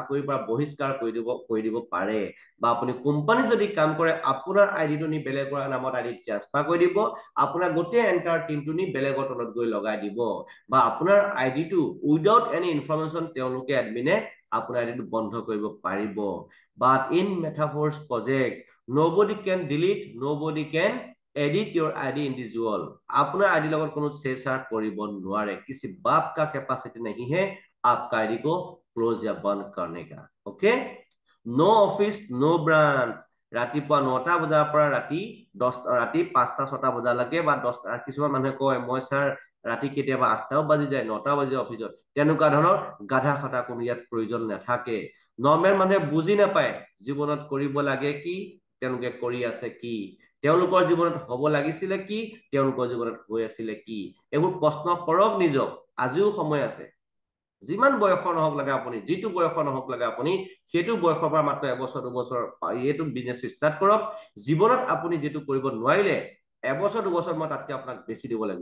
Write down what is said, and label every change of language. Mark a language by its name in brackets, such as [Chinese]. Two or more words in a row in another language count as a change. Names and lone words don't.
[Assamese] চাকৰিৰ পৰা বহিষ্কাৰ কৰি দিব পাৰে বা আপুনি কোম্পানীত যদি কাম কৰে আপোনাৰ আইডিটো নি বেলেগৰ নামত আইডি ট্ৰান্সফাৰ কৰি দিব আপোনাৰ গোটেই এন্টাৰ টিমটো নি বেলেগৰ তলত গৈ লগাই দিব বা আপোনাৰ আইডিটো [English] without any information [Assamese] তেওঁলোকে এডমিনে আপোনাৰ আইডিটো বন্ধ কৰিব পাৰিব [English] but in Metaverse project nobody can delete nobody can edit your ID individual [Hindi] अपना आईडी [Assamese] লগত কোনো छेड़छाड़ কৰিব নোৱাৰে [Hindi] किसी बाप का कैपेसिटी नहीं है आपका आईडी को क्लोज या बंद करने का [English] okay no office no branch [Assamese] ৰাতিপুৱা 9টা বজাৰ পৰা ৰাতি 5টা 6টা বজালৈকে বা 10টা কিছুমান মানুহে কয় মই স্যাৰ ৰাতি কেতিয়াবা 8টাও বাজি যায় 9টা বাজি অফিসত তেনেকুৱা ধৰণৰ গাধা খটা কোনো ইয়াত প্ৰয়োজন নাথাকে নৰ্মেল মানুহে বুজি নাপায় জীৱনত কৰিব লাগে কি তেওঁলোকে কৰি আছে কি তেওঁলোকৰ জীৱনত হ'ব লাগিছিল কি তেওঁলোকৰ জীৱনত হৈ আছিল কি এইবোৰ প্ৰশ্ন কৰক নিজক আজিও সময় আছে যিমান বয়সৰ নহওক লাগে আপুনি যিটো বয়সৰ নহওক লাগে আপুনি সেইটো বয়সৰ পৰা মাত্ৰ এবছৰ দুবছৰ এইটো [English] business start [Assamese] কৰক জীৱনত আপুনি যেটো কৰিব নোৱাৰিলে এবছৰ দুবছৰ মই তাতকে আপোনাক বেছি দিব লাগি